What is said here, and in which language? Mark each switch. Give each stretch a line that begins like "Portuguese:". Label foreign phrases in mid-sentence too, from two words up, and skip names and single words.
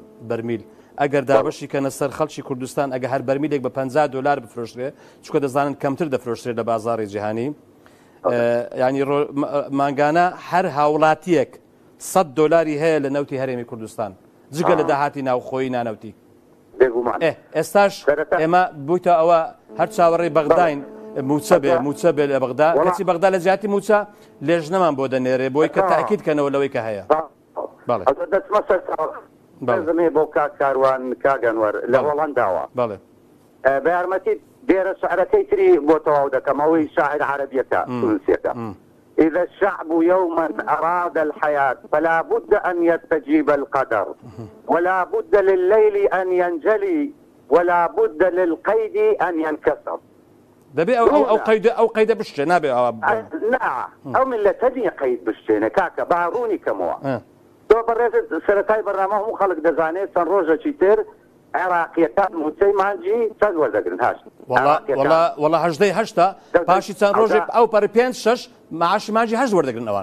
Central Kurdish: بەرمیل ئەگەر دابەشی کەنە سەر خەڵکی کوردستان ئەگە هەر بەرمیلێک بە 50 دلار بفرۆشرێ چکە دەزانن کەمتر دەفرۆشرێت لە بازاڕی جیهانی ینی مانگانە هەر هاوڵاتیەک 100 دلاری هەیە لە نەوتی هەرێمی کوردستان جگە لە داهاتی ناوخۆی نانەوتی ئێستاش ئێمە بوویتە ئەوە هەر چاوەڕێی بەغداین موچە بێ لە بەغدا کەچی بەغدا لە جیاتی موچە لێژنەمان بۆ دەنێرێ بۆی کە تاکید کەنەوە لەوەی کە هەیە دەستمە بۆ کاروان کاگەنوەر لە هۆڵەنداوە بە یارمەتی دێرە شعرەکەی تری بۆ تەواو دەکەم ئەوەی شاعر عەرەبیەکە تونسیەکە
Arabic: إذا الشعب يوما أراد الحياة فلا بد أن يستجيب القدر ولا بد لليل أن ينجلي ولا بد للقيد أن ينكسر
Central Kurdish: دەبێ ئەو قەیدە بشتێ نابێ ئەو ملەتەنیە قەید بشتێنە کاکە باڕوونی کەمەوە تۆ بەڕێزت سەرەتای بەرنامە هەموو خەڵک دەزانێت چەند ڕۆژێکی تر عێراقیەکان موچەی مانجی چەند وەردەگرن هەشت وەڵا هەژدەی هەشتا پاشی چەند ڕۆژێک ئەو پەر 5-6 معاشی مانجی هەشت وەردەگرن ئەوان